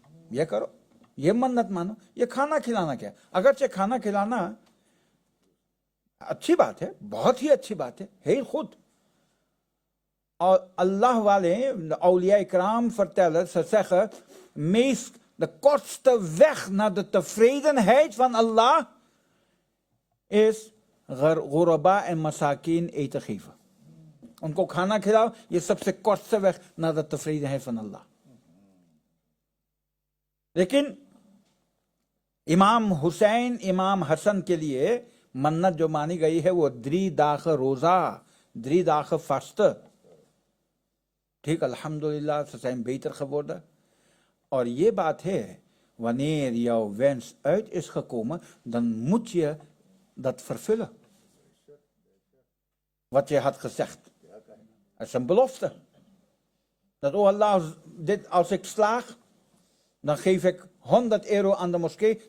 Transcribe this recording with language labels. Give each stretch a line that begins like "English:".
Hindi: ये करो, ये मन्नत मानो। ये खाना खिलाना क्या, अगरचे खाना खिलाना अच्छी बात है, बहुत ही अच्छी बात है खुद। और अल्लाह वाले औलिया इकराम
Dutch: vertellen, ze zeggen, de kortste weg naar de tevredenheid van Allah is ghuraba en masakin eten geven.
Hindi: उनको खाना खिलाओ, ये सबसे
Dutch: kortste weg naar de tevredenheid van Allah.
Hindi: लेकिन इमाम हुसैन, इमाम हसन के लिए मन्नत जो मानी गई है वो
Dutch: 3 dagen
Hindi: रोजा,
Dutch: 3 dagen vasten. ठीक, अल्हम्दुलिल्लाह, ze zijn beter geworden.
Hindi: और ये बात है,
Dutch: wanneer jouw wens uit is gekomen, dan moet je dat vervullen. Wat je had gezegd. Het is een belofte. Dat, oh Allah, als ik slaag, dan geef ik 100 euro aan de moskee.